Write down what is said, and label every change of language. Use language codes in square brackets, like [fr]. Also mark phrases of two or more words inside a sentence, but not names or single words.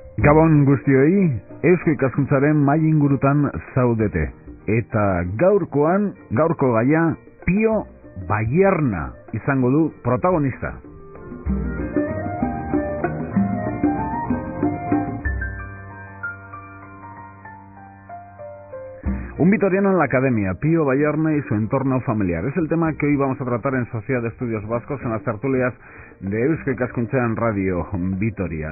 [eu] Gabon guztioi, Eusko Ikaskuntzaren mai ingurutan zaudete. Eta gaurko gaia, Pio Bayerna izango du protagonista. [es] Un vitoriano en la academia, Pio Bayerna y su entorno familiar. Es el tema que hoy vamos a tratar en Sociedad de Estudios Vascos en las tertulias de Eusko Ikaskuntza en Radio Vitoria.